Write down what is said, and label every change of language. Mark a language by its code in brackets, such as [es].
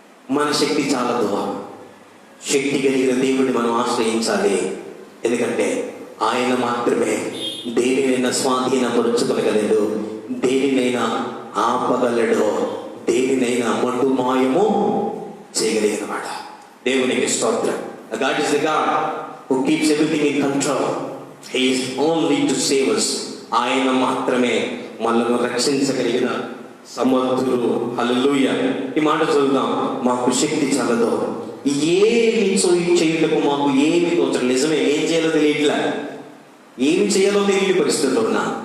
[te] మన శక్తి చాలదు. శక్తి కలిగిన దేవుడిని మనం ఆశ్రయించాలి. ఎందుకంటే ఆయన మాత్రమే దేనినైనా స్వాధీనపరుచుకోగలడు, దేనినైనా ఆపగలడు, దేనినైనా మటుమాయము చేయగలిగిన మాట. దేవునికి స్తోత్రం. [en] God is the God who keeps everything in control. He is only to save us. [te] ఆయన మాత్రమే మనల్ని రక్షించగలిగిన సమర్థుడు. హల్లెలూయా. ఈ మాట చదువుదాం. మాకు శక్తి చాలదు. ఏమి చేయుటకు మాకు ఏమి తోచడం. నిజమే, ఏం చేయాలో తెలియట్లా, ఏమి చేయాలో తెలియని పరిస్థితుల్లో ఉన్నా.